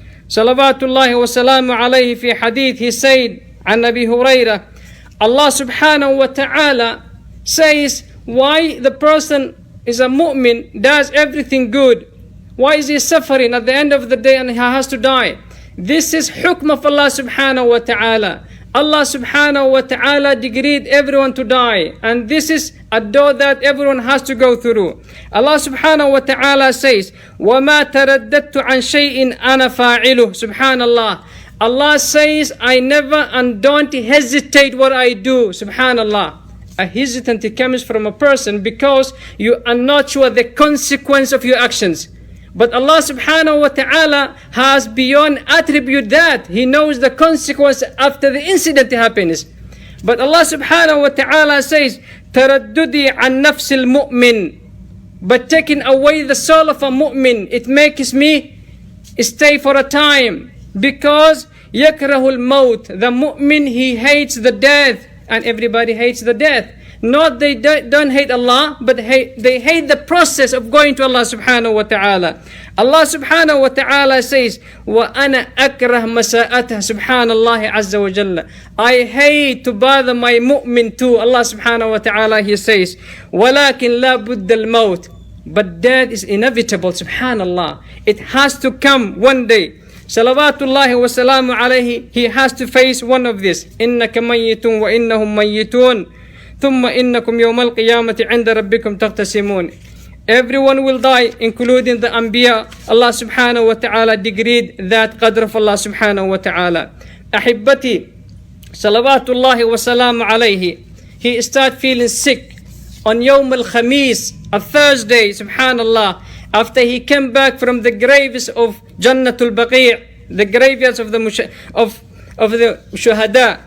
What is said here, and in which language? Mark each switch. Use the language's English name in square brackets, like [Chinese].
[English] Salawatullahi wa salamu alayhi fi hadith, he said, [Arabic] عن أبي هريرة, [English] Allah subhanahu wa ta'ala says, why the person is a mu'min, does everything good, why is he suffering at the end of the day and he has to die? This is hukm of Allah subhanahu wa ta'ala. Allah subhanahu wa ta'ala decreed everyone to die, and this is a door that everyone has to go through. Allah subhanahu wa ta'ala says, [Arabic] وَمَا تَرَدَّدْتُ عَنْ شَيْءٍ أَنَا فَاعِلُهُ. Subhanallah. [English] Allah says, I never and don't hesitate what I do. Subhanallah. A hesitancy comes from a person because you are not sure the consequence of your actions. But Allah subhanahu wa ta'ala has beyond attribute that. He knows the consequence after the incident happens. But Allah subhanahu wa ta'ala says, [Arabic] تَرَدُّدِي عَنْ نَفْسِ الْمُؤْمِنِ. [English] But taking away the soul of a mu'min, it makes me stay for a time. Because [Arabic] يَكْرَهُ الْمَوْتِ. [English] The mu'min, he hates the death. And everybody hates the death. Not they don't hate Allah, but they hate the process of going to Allah subhanahu wa ta'ala. Allah subhanahu wa ta'ala says, [Arabic] وَأَنَا أَكْرَهْ مَسَاءَتَهِ [English] subhanallah azza wa jalla. I hate to bother my mu'min too. Allah subhanahu wa ta'ala, He says, [Arabic] وَلَكِنْ لَا بُدَّ الْمَوْتِ. [English] But death is inevitable, subhanallah. It has to come one day. Salawatullahi wa salamu alayhi, he has to face one of this. [Arabic] إِنَّكَ مَيِّتٌ وَإِنَّهُمْ مَيِّتُونَ ثم إنكم يوم القيامة عند ربكم تختصمون. [English] Everyone will die, including the Anbiya. Allah subhanahu wa ta'ala decreed that qadr of Allah subhanahu wa ta'ala. [Arabic] Ahibbati, salawatullahi wa salamu alayhi. [English] He started feeling sick on Yawm al-Khamis, a Thursday, subhanallah, after he came back from the graves of Jannatul Baqi', the graveyards of the Shuhada.